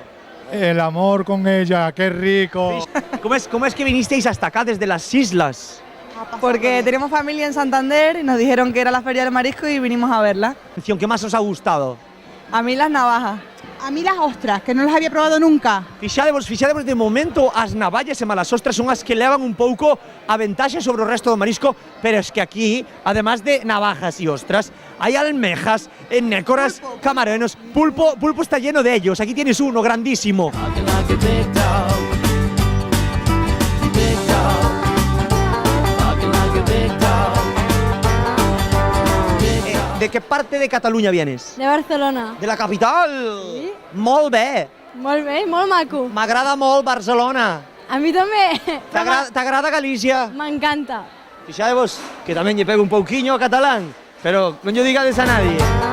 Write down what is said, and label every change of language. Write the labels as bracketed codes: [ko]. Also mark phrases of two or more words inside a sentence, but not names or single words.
[es] El amor con ella, qué rico. ¿Cómo es que vinisteis hasta acá desde las islas? Porque tenemos familia en Santander y nos dijeron que era la Feria del Marisco y vinimos a verla. ¿Qué más os ha gustado? A mí las navajas. A mí las ostras, que no las había probado nunca. [gl] Fixadevos, de momento as navallas e malas ostras son as que levan un pouco a ventaxa sobre o resto do marisco, [es] pero es que aquí, además de navajas e ostras, hay almejas, nécoras, camarones, pulpo está lleno de ellos. Aquí tienes uno grandísimo. ¿De qué parte de Cataluña vienes? De Barcelona. De la capital? Sí. [ca] Molt bé. Molt bé, molt maco. M'agrada molt Barcelona. A mi també. T'agrada Galícia? M'encanta. [gl] Fixadevos que tamén lle pego un pouquiño a catalán, pero non lle digades a nadie.